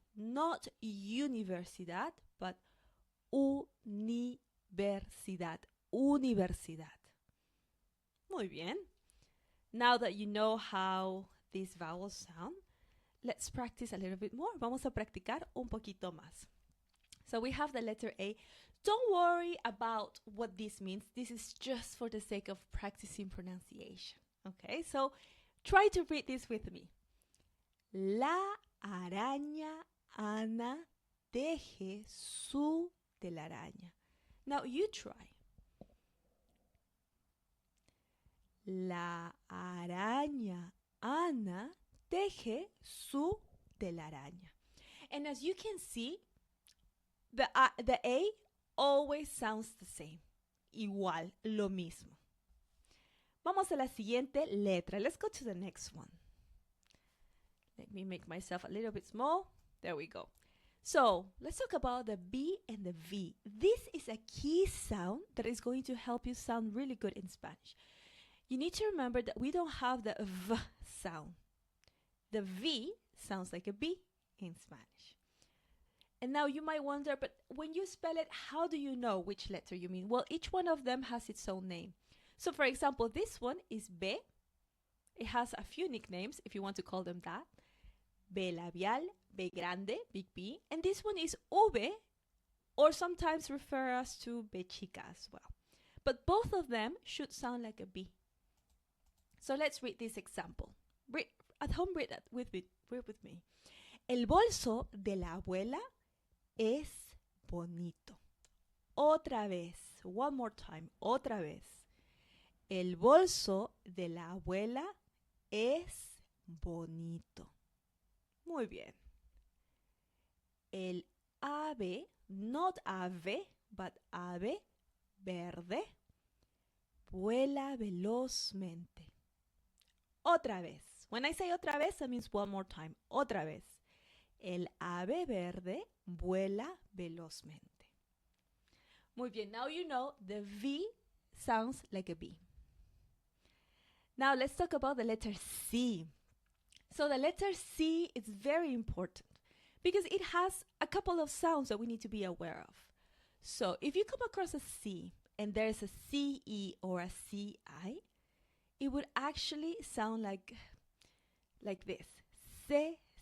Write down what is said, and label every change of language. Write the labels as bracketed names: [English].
[English] Not universidad, but universidad. [Spanish] Universidad. Muy bien. [English] Now that you know how these vowels sound, let's practice a little bit more. [Spanish] Vamos a practicar un poquito más. [English] So we have the letter A. Don't worry about what this means. This is just for the sake of practicing pronunciation. Okay, so try to read this with me. [Spanish] La araña Ana teje su telaraña. [English] Now you try. [Spanish] La araña Ana teje su telaraña. [English] And as you can see, the A always sounds the same. [Spanish] Igual, lo mismo. Vamos a la siguiente letra. [English] Let's go to the next one. Let me make myself a little bit small. There we go. So let's talk about the B and the V. This is a key sound that is going to help you sound really good in Spanish. you need to remember that we don't have the V sound. The V sounds like a B in Spanish. And now you might wonder, but when you spell it, how do you know which letter you mean? Well, each one of them has its own name. So for example, this one is B. It has a few nicknames, if you want to call them that. B labial, B grande, big B. And this one is V, or sometimes refer us to B chica as well. But both of them should sound like a B. So let's read this example. At home, read with me. [Spanish] El bolso de la abuela es bonito. Otra vez. [English] One more time. [Spanish] Otra vez. El bolso de la abuela es bonito. Muy bien. El ave, not ave, but ave verde, vuela velozmente. Otra vez. [English] When I say otra vez, that means one more time. [Spanish] Otra vez. El ave verde vuela velozmente. Muy bien. [English] Now you know the V sounds like a B. Now let's talk about the letter C. So the letter C is very important because it has a couple of sounds that we need to be aware of. So if you come across a C and there's a CE or a CI, it would actually sound like this. C.